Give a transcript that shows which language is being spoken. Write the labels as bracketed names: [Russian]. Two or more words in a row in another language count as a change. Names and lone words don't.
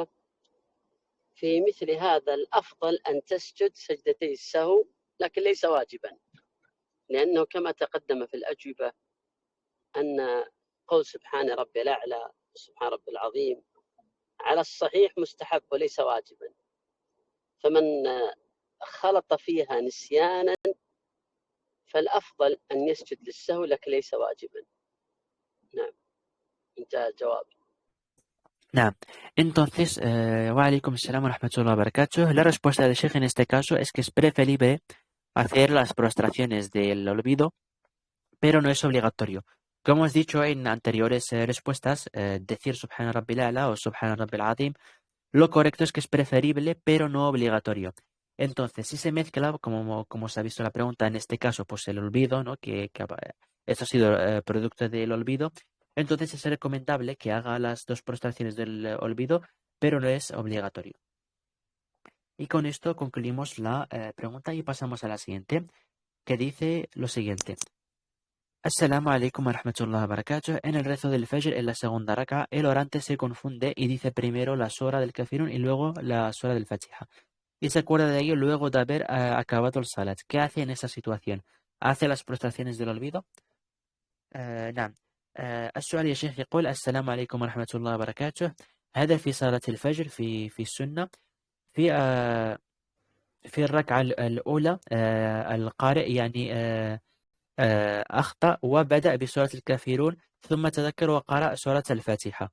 [Arabic] في مثل هذا الأفضل أن تسجد سجدتي السهو لكن ليس واجبا، لأنه كما تقدم في الأجوبة أن قول سبحان ربي الأعلى وسبحان ربي العظيم على الصحيح مستحب وليس واجبا، فمن خلط فيها نسيانا فالأفضل أن يسجد للسهو لكن ليس واجبا. نعم انتهى الجواب. نعم. [Spanish] Entonces, [Arabic] وعليكم السلام ورحمة الله وبركاته. [Spanish] La respuesta del Sheikh en este caso es que es preferible hacer las prostraciones del olvido, pero no es obligatorio. Como hemos dicho en anteriores respuestas, decir [Arabic] سبحان ربي الأعلى [Spanish] o [Arabic] سبحان ربي العظيم, [Spanish] lo correcto es que es preferible, pero no obligatorio. Entonces, si se mezcla, como se ha visto en la pregunta, en este caso, pues el olvido, ¿no? Que esto ha sido producto del olvido, entonces es recomendable que haga las dos prostraciones del olvido, pero no es obligatorio. Y con esto concluimos la pregunta y pasamos a la siguiente, que dice lo siguiente. [Arabic] السلام عليكم ورحمة الله وبركاته. [Spanish] En el rezo del Fajr, en la segunda raka, el orante se confunde y dice primero la sura del Kafirun y luego la sura del Fatiha. Y se acuerda de ello luego de haber acabado el salat. ¿Qué hace en esa situación? ¿Hace las prostraciones del olvido? [Arabic] نعم. السؤال يا شيخ يقول السلام عليكم ورحمة الله وبركاته. هذا في صلاة الفجر في السنة في في الركعة الأولى القارئ يعني أخطأ وبدأ بسورة الكافرون ثم تذكر وقرأ سورة الفاتحة.